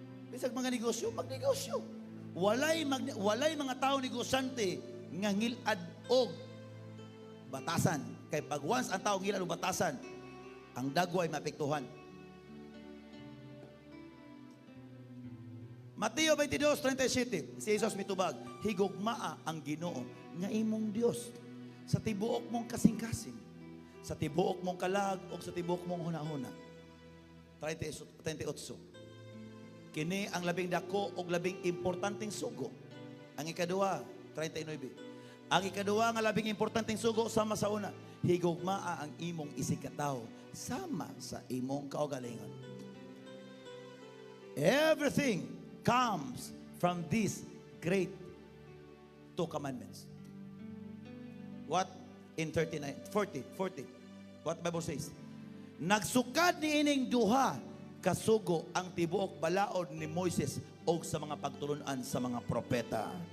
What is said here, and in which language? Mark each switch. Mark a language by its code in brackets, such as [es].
[ceb] Bisag mga negosyo, magnegosyo. Walay mga tao negosyante nga ngilad og batasan. Kay pag once ang tao ngilad og batasan, ang dagway maapektuhan. Mateo 22:37, si Jesus mitubag, higugmaa ang Ginoo nga imong Dios sa tibuok mong kasing-kasing, sa tibuok mong kalag o sa tibuok mong hunahuna. 38. Kini ang labing dako o labing importanteng sugo. Ang ikaduha, 39. Ang ikaduha nga labing importanteng sugo sama sa una, higugmaa ang imong isikataw sama sa imong kaugalingon. [en] Everything comes from these great two commandments. What in 40? What the Bible says? [ceb] Nagsukad ni ining duha kasugo ang tibuok balaod ni Moises o sa mga pagtulunan sa mga propeta.